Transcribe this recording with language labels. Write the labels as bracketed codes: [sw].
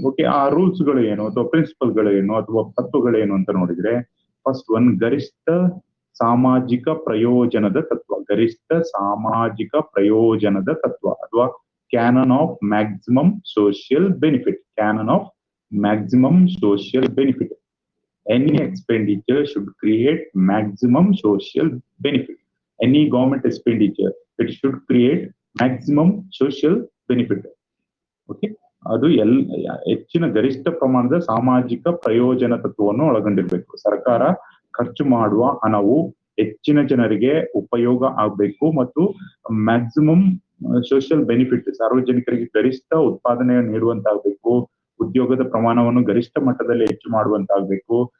[kn] Okay, ಆ rules ಗಳು ಏನು ಅಥವಾ ಪ್ರಿನ್ಸಿಪಲ್ ಗಳು ಏನು ಅಥವಾ ತತ್ವಗಳೇನು ಅಂತ ನೋಡಿದ್ರೆ, ಫಸ್ಟ್ ಒನ್ ಗರಿಷ್ಠ ಸಾಮಾಜಿಕ ಪ್ರಯೋಜನದ ತತ್ವ. ಗರಿಷ್ಠ ಸಾಮಾಜಿಕ ಪ್ರಯೋಜನದ ತತ್ವ ಅಥವಾ cannon of maximum social benefit. [en] Canon of maximum social benefit. Any expenditure should create maximum social benefit. Any government expenditure, it should create maximum social benefit. [kn] Okay, ಅದು ಹೆಚ್ಚಿನ ಗರಿಷ್ಠ ಪ್ರಮಾಣದ ಸಾಮಾಜಿಕ ಪ್ರಯೋಜನ ತತ್ವವನ್ನು ಒಳಗೊಂಡಿರ್ಬೇಕು. ಸರ್ಕಾರ ಖರ್ಚು ಮಾಡುವ ಹಣವು ಹೆಚ್ಚಿನ ಜನರಿಗೆ ಉಪಯೋಗ ಆಗ್ಬೇಕು ಮತ್ತು ಮ್ಯಾಕ್ಸಿಮಮ್ ಸೋಷಿಯಲ್ ಬೆನಿಫಿಟ್, ಸಾರ್ವಜನಿಕರಿಗೆ ಗರಿಷ್ಠ ಉತ್ಪಾದನೆ ನೀಡುವಂತಾಗಬೇಕು, ಉದ್ಯೋಗದ ಪ್ರಮಾಣವನ್ನು ಗರಿಷ್ಠ ಮಟ್ಟದಲ್ಲಿ ಹೆಚ್ಚು ಮಾಡುವಂತಾಗಬೇಕು.